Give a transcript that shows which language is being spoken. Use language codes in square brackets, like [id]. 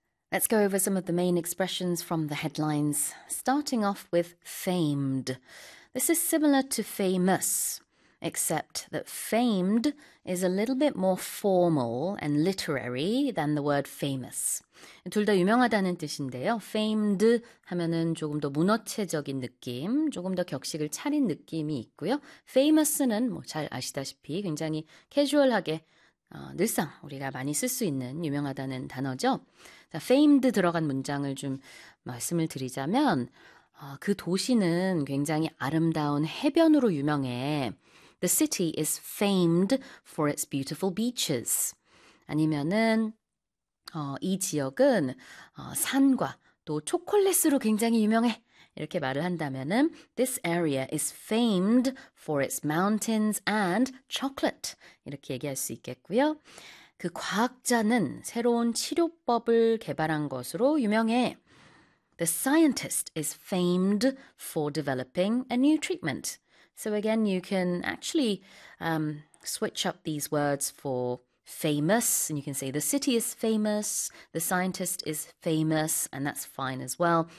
[en] Let's go over some of the main expressions from the headlines, starting off with famed. This is similar to famous, except that famed is a little bit more formal and literary than the word famous. [ko] 둘 다 유명하다는 뜻인데요. famed 하면은 조금 더 문어체적인 느낌, 조금 더 격식을 차린 느낌이 있고요. famous는 뭐 잘 아시다시피 굉장히 캐주얼하게 늘상 우리가 많이 쓸 수 있는 유명하다는 단어죠. 자, famed 들어간 문장을 좀 말씀을 드리자면 그 도시는 굉장히 아름다운 해변으로 유명해. [en] The city is famed for its beautiful beaches. [ko] 아니면은 이 지역은 산과 또 초콜릿으로 굉장히 유명해. 이렇게 말을 한다면은 [en] This area is famed for its mountains and chocolate. [ko] 이렇게 얘기할 수 있겠고요. 그 과학자는 새로운 치료법을 개발한 것으로 유명해. [en] The scientist is famed for developing a new treatment. So again, you can actually switch up these words for famous, and you can say the city is famous, the scientist is famous, and that's fine as well.